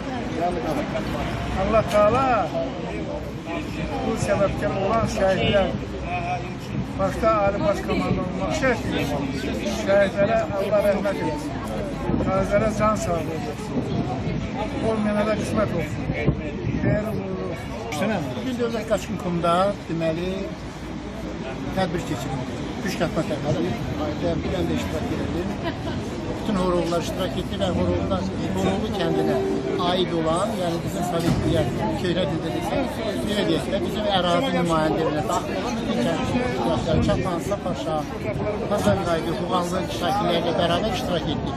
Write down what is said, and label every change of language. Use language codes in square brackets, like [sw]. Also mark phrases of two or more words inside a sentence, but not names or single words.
[tr] Allah Teala bu sebepten olan şehitler başta Ali Başkomandan olmak şehitlere Allah rahmet eylesin. Gazilere can sağlığı eylesin. Olmayana da kısmet olsun. Değerli buyurun. [az] Bugün Dövlət Qaçqın Kumunda deməli tədbir keçirildi. Püşkatma tədbiri. Mən də iştirak edirdim. Bütün horovlar iştirak etdi və Horovlu kəndinə aid olan, yəni bizim Sovetliyə, köhnə dildə desək, belə deyək də, bizim ərazi nümayəndələrine daxil olan bütün kəndlər, Çapansa, Paşa, Pazarqaydı, Xuğanlı şəkillərlə bərabər iştirak etdik.